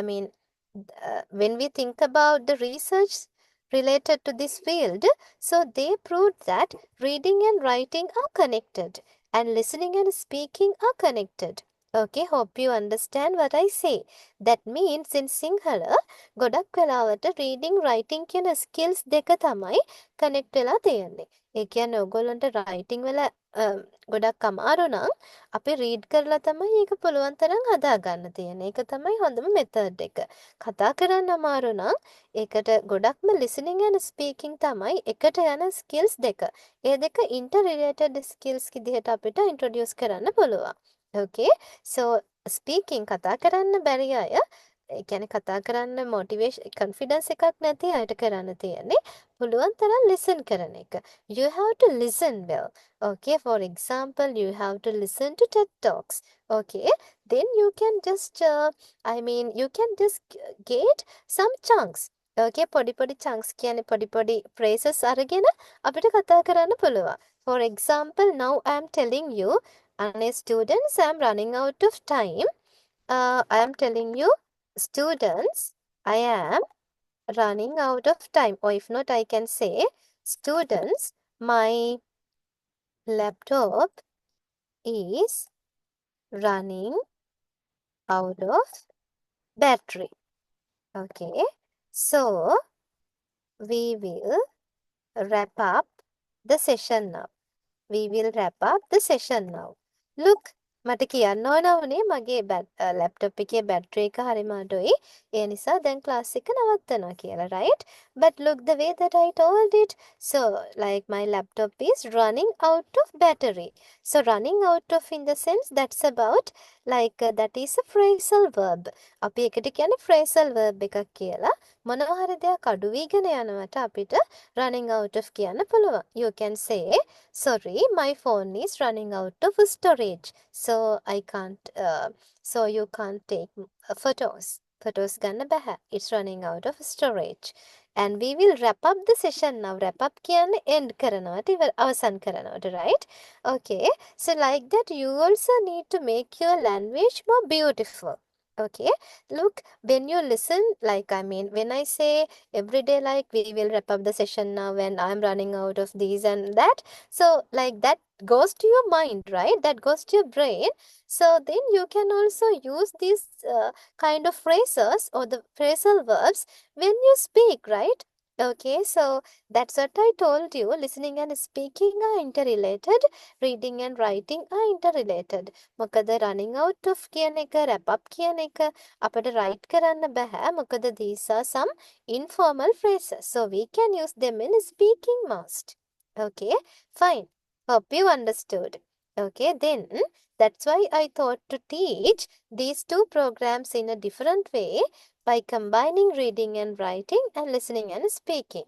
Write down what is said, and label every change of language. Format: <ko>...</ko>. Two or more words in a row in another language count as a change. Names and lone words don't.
<en>When we think about the research related to this field, so they proved that reading and writing are connected and listening and speaking are connected. Okay, hope you understand what I say. That means in Sinhala,</en> <si>ගොඩක් වෙලාවට</si> <en>reading writing</en> <si>කියන skills දෙක තමයි connect වෙලා තියෙන්නේ. ඒ කියන්නේ ඔයගොල්ලන්ට writing වල ගොඩක් අමාරු නම් අපි රීඩ් කරලා තමයි ඒක පුළුවන් තරම් හදාගන්න තියෙන්නේ. ඒක තමයි හොඳම මෙතඩ් එක. කතා කරන්න අමාරු නම් ඒකට ගොඩක්ම</si> <en>listening and speaking</en> <si>තමයි එකට යන skills දෙක. ඒ දෙක</si> <en>interrelated skills</en> <si>විදිහට අපිට introduce කරන්න පුළුවන්. Okay? So speaking කතා කරන්න බැරි අය ඒ කියන්නේ කතා කරන්න</si> <en>motivation confidence</en> <si>එකක් නැති අයට කරන්න තියෙන්නේ පුළුවන් තරම් listen කරන එක.</si> <en>You have to listen well. Okay, for example, you have to listen to TED Talks. Okay, then you can just, you can just get some chunks.</en> <si>Okay, පොඩි chunks කියන්නේ පොඩි phrases අරගෙන අපිට කතා කරන්න පුළුවන්.</si> <en>For example, now I am telling you, and students, I am running out of time. I am telling you, students, I am running out of time. Or if not, I can say, students, my laptop is running out of battery. Okay, so we will wrap up the session now. We will wrap up the session now. Look,</en> <si>මට කියන්න ඕන වුණේ මගේ ලැප්ටොප් එකේ බැටරි එක හරිම අඩුයි. ඒ නිසා දැන් ක්ලාස් එක නවත්තනවා කියලා, right?</si> <en>But look the way that I told it. So, like my laptop is running out of battery. So, running out of in the sense that's about like that is a phrasal verb.</en> <si>අපි එකට කියන්නේ</si> <en>phrasal verb</en> <si>එකක් කියලා. මොනවා හරි දෙයක් අඩු වීගෙන යනවට අපිට</si> <en>running out of</en> <si>කියන්න පුළුවන්.</si> <en>You can say, sorry, my phone is running out of storage. So I can't, so you can't take photos.</en> <si>Photos ගන්න බැහැ.</si> <en>It's running out of storage. And we will wrap up the session now. Wrap up</en> <si>කියන්නේ end කරනවට අවසන් කරනවට,</si> <en>right? Okay. So like that, you also need to make your language more beautiful. Okay. Look, when you listen, like when I say every day, like we will wrap up the session now when I'm running out of these and that. So like that goes to your mind, right? That goes to your brain. So then you can also use these kind of phrases or the phrasal verbs when you speak, right? Okay, so that's what I told you. Listening and speaking are interrelated. Reading and writing are interrelated.</en> <si>මොකද</si> <en>running out of</en> <si>කියන එක,</si> <en>wrap up</en> <si>කියන එක අපිට write කරන්න බෑ.</si> <en>මොකද these are some informal phrases. So we can use them in speaking most. Okay, fine. Hope you understood. Okay, then that's why I thought to teach these two programs in a different way by combining reading and writing and listening and speaking.</en>